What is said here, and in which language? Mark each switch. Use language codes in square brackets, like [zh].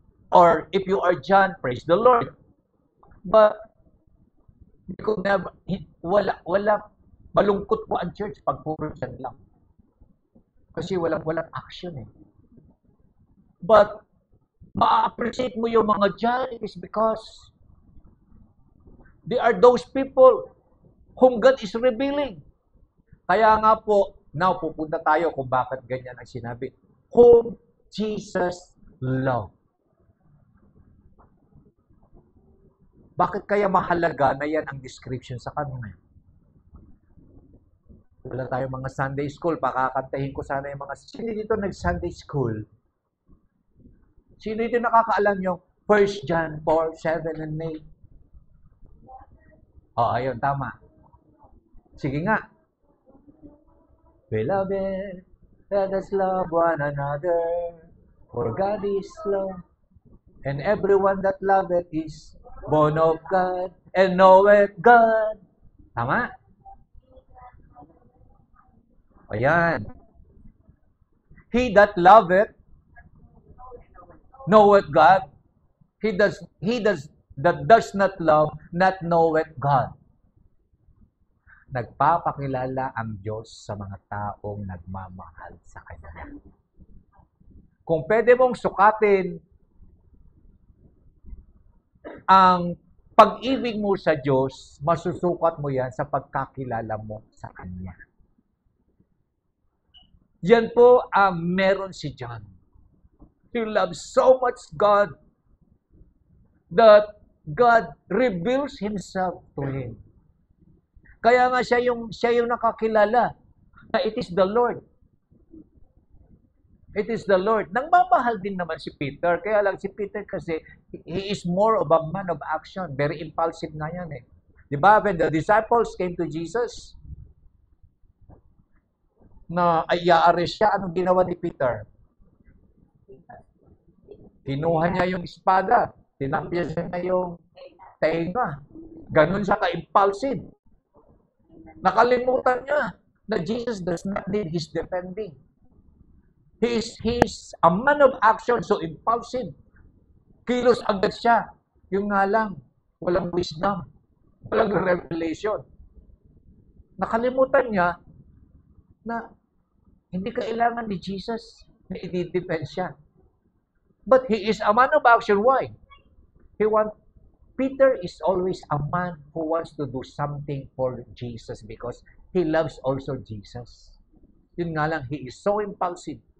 [en] Or if you are John, praise the Lord. But you could never, [tl] wala, malungkot po ang church pag puro John lang. Kasi walang action eh. [en] But [tl] ma-appreciate mo yung mga [en] John, it is because they are those people whom God is revealing. [tl] Kaya nga po, now pupunta tayo kung bakit ganyan ang sinabi. [en] Whom Jesus loved. [tl] Bakit kaya mahalaga na yan ang description sa kanya? Wala tayong mga Sunday school, pakakantahin ko sana yung mga, sino dito nag-Sunday school? Sino dito nakakaalam yung 1 John 4, 7, and 8? Oh, ayun, tama. Sige nga. [en] Beloved, let us love one another, for God is love, and everyone that loveth is born of God, and knoweth God. Tama? Ayan. He that loveth, knoweth God. He that does not love, not knoweth God. [tl] Nagpapakilala ang Diyos sa mga taong nagmamahal sa Kanya. Kung pwede mong sukatin ang pag-ibig mo sa Diyos, masusukat mo yan sa pagkakilala mo sa Kanya. Yan po ang meron si John. [en] He loves so much God that God reveals Himself to him. [tl] Kaya nga siya yung nakakilala na [en] it is the Lord. It is the Lord. [tl] Nangmamahal din naman si Peter. Kaya lang si Peter kasi, [en] he is more of a man of action. [tl] Very impulsive na yan eh. Diba? [en] When the disciples came to Jesus, [tl] na i-arrest siya, anong ginawa ni Peter? Kinuha niya yung espada. Tinapya niya yung tenga. Ganun siya ka-impulsive. Nakalimutan niya na [en] Jesus does not need his defending. He is a man of action, so impulsive. [tl] Kilos agad siya. Yung nga lang, walang wisdom, walang revelation. Nakalimutan niya na hindi kailangan ni Jesus na i-defend siya. [en] But he is a man of action. Why? Peter is always a man who wants to do something for Jesus because he loves also Jesus. [tl] Yun nga lang, [en] he is so impulsive.